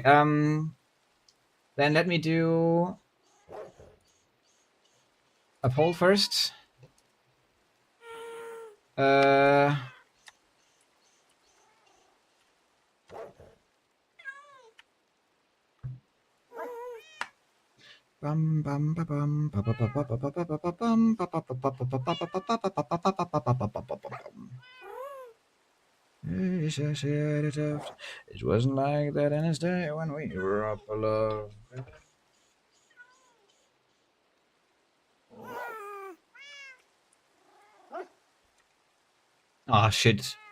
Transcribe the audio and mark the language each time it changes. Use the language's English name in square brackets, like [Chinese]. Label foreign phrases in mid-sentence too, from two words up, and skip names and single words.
[English] Then let me do a poll first. Uh. Bum bum ba bum ba ba ba ba ba ba ba ba ba bum ba ba ba ba ba ba ba ba ba ba ba ba ba ba ba bum. It wasn't like that in his day when we were up alone. Ah, shit.